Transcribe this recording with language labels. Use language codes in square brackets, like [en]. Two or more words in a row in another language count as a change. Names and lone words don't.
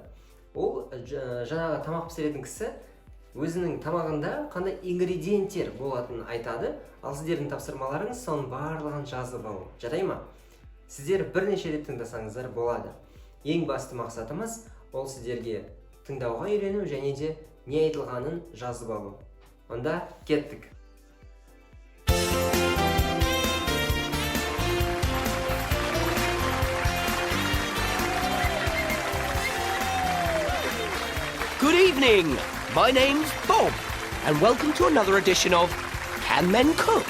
[kk] Ол жаңағы тамақ пісіретін кісі өзінің тамағында қандай ингредиенттер болатынын айтады, ал сіздердің тапсырмаларыңыз соның барлығын жазып алу. Жарай ма? Сіздер бірнеше рет тыңдасаңыздар болады. Ең басты мақсатымыз ол сіздерге тыңдауға үйрену және де не айтылғанын жазып алу. Онда кеттік. [en] Good evening. My name's Bob, and welcome to another edition of Can Men Cook?